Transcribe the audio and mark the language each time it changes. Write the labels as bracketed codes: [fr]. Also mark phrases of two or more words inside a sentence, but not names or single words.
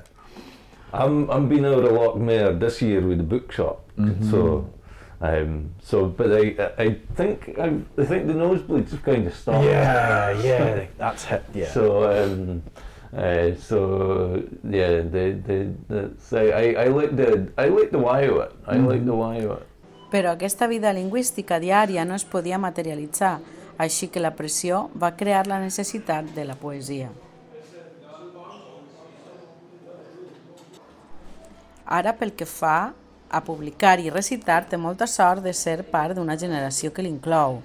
[en] I'm been out a lot more this year with the bookshop, so But I think the nosebleeds have kind of stopped. Yeah, that's hit. Yeah. I like the why of it. I like the why of it. [ca] Però aquesta vida lingüística diària no es podia materialitzar, així que la pressió va crear la necessitat de la poesia. Ara, pel que fa a publicar i recitar, té molta sort de ser part d'una generació que l'inclou.